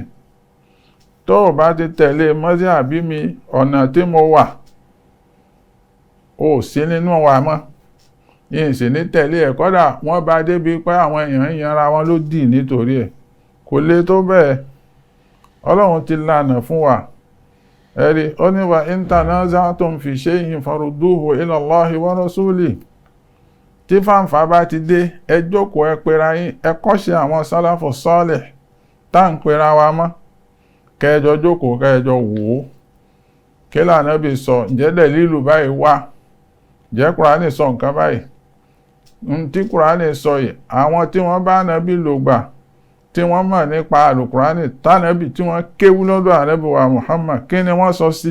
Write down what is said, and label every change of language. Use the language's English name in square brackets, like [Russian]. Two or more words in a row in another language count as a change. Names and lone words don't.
[Yoruba] Tó o bá ti tẹ̀lé mọ́síhábí mi, ọ̀nà tí mo wà, ó sí nínú wa mọ́, yìí sì ní tẹ̀lé ẹ̀. Kódà wọ́n bá débi pé àwọn èèyàn ń yanra wọn ló dì nítorí ẹ̀. Kò lè tó bẹ́ẹ̀. Ọlọ́run ti lànà fún wa. Ẹ̀rí, ó ní [Arabic] وإن تنازعتم في شيء فردوه إلى الله والرسول. [Yoruba] Tí fàǹfà bá ti dé, ẹ jókòó, ẹ pera yín, ẹ kọ́ṣe àwọn sálàfù sọ́ọ̀lẹ̀ tá ń pera wa mọ́. Kẹjọ jókòó, kẹjọ wò ó. Kí l'Ànábì sọ? Ǹjẹ́ dẹ̀lílù báyìí wà? Ǹjẹ́ Kùránì sọ nǹkan báyìí? Tí Kùránì sọ yìí, àwọn tí wọ́n bá Ànábì lò gbà, tí wọ́n mọ̀ nípa àlùkùránì tánàbì, tí wọ́n kéwú lọ́dọ̀ Ànábì wa Muhammad, kí ni wọ́n sọ sí?